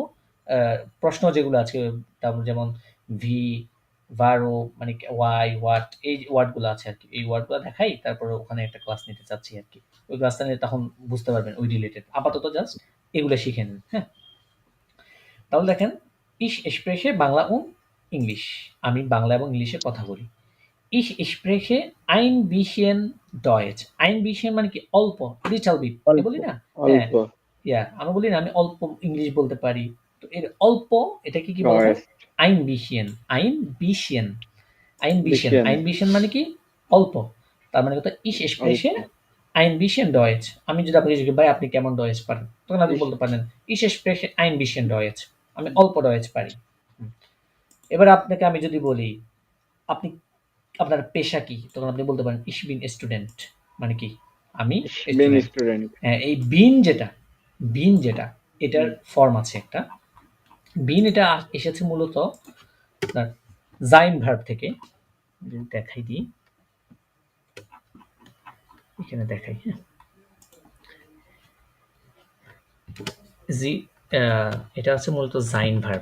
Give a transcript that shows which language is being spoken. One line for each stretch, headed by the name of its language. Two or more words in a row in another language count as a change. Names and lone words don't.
Bangla: প্রশ্ন যেগুলো আছে, তারপর যেমন
German: wie, warum,
Bangla: মানে
English: why, what,
Bangla: এই ওয়ার্ড গুলো আছে আর কি, এই ওয়ার্ড গুলো দেখাই, তারপরে ওখানে একটা ক্লাস নিতে চাচ্ছি আর কি। ওই ক্লাসটা নিয়ে তখন বুঝতে পারবেন ওই রিলেটেড। আপাতত জাস্ট এগুলো শিখে নিন, হ্যাঁ। তাহলে দেখেন,
German: ich spreche
Bangla: বাংলা ও ইংলিশ, আমি বাংলা এবং ইংলিশে কথা বলি।
German: Ich spreche ein bisschen Deutsch, ein bisschen
Bangla: মানে কি অল্প,
English: little bit
Bangla: অল্প। বলি না, হ্যাঁ, অল্প, আমি বলি না আমি অল্প ইংলিশ বলতে পারি। তো এর অল্প এটাকে কি বলা হয়?
German: Deutsch, ein bisschen, ein bisschen, ein bisschen, bisschen, ein bisschen
Bangla: মানে কি অল্প। তার মানে কথা ich অল্প,
German: spreche ein bisschen Deutsch,
Bangla: আমি যদি আপনাকে জিজ্ঞেস ভাই আপনি কেমন ডয়েচ পারেন, তখন আপনি
German: Ich,
Bangla: বলতে পারেন
German: ich spreche ein bisschen Deutsch,
Bangla: আমি অল্প ডয়েচ পারি। এবার আপনাকে আমি যদি বলি আপনি আপনার পেশা কি, তখন আপনি বলতে পারেন
German: ich bin Student,
Bangla: মানে কি আমি
German: ich bin
Bangla: স্টুডেন্ট।
German: student.
Bangla: হ্যাঁ, এই বিন যেটা এটার ফর্ম আছে একটা। বিন এটা এসেছে মূলত আপনার জাইন ভার্ব থেকে। যদি দেখাই দিই, এখানে দেখাই, হ্যাঁ জি, এটা আছে মূলত জাইন ভার্ব।